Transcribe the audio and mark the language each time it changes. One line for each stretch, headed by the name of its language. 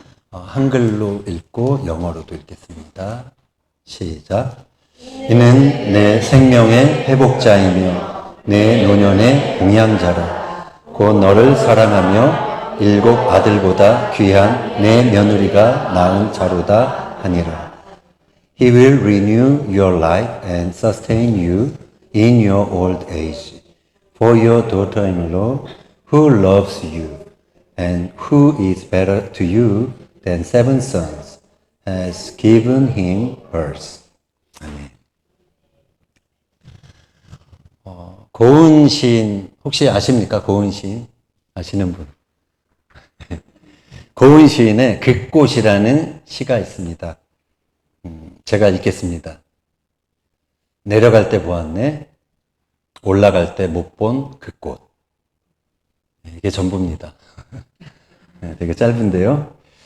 Korean: 한글로 읽고 영어로도 읽겠습니다. 시작. 이는 내 생명의 회복자이며 내 노년의 공양자라. 곧 너를 사랑하며 7 아들보다 귀한 내 며느리가 낳은 자로다 하니라.
English: He will renew your life and sustain you in your old age. For your daughter-in-law, who loves you, and who is better to you than 7 sons, has given him hers.
Korean: 아멘. 고은 시인 혹시 아십니까? 고은 시인 아시는 분? 고은 시인의 긋꽃이라는 시가 있습니다. 제가 읽겠습니다. 내려갈 때 보았네, 올라갈 때 못 본 그 꽃. 이게 전부입니다. 되게 짧은데요.